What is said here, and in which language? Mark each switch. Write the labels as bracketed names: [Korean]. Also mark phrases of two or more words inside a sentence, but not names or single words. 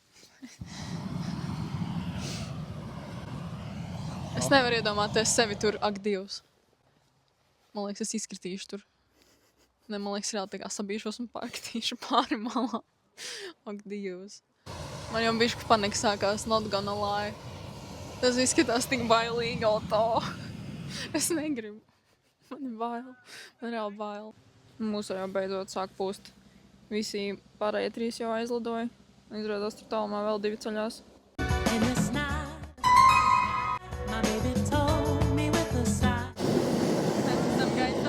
[Latvian] Es nevaru iedomāties sevi tur, ak Dievs. Man liekas, es izkritīšu tur. Ne, man liekas, reāli tā kā sabīšos un pārkritīšu pāri malā. Ak Dievs. Man jau bišķi panika sākās, [English] not gonna lie. [Latvian] Tas izskatās tik bailīgi, auto. Es negribu. Man ir bail. Man reāli bail. Mūsu jau beidzot sāk pūst. Visi pārējie 3 jau aizlidoja. Izrādās tur tālumā vēl 2 ceļās. Mēs esam gaisā.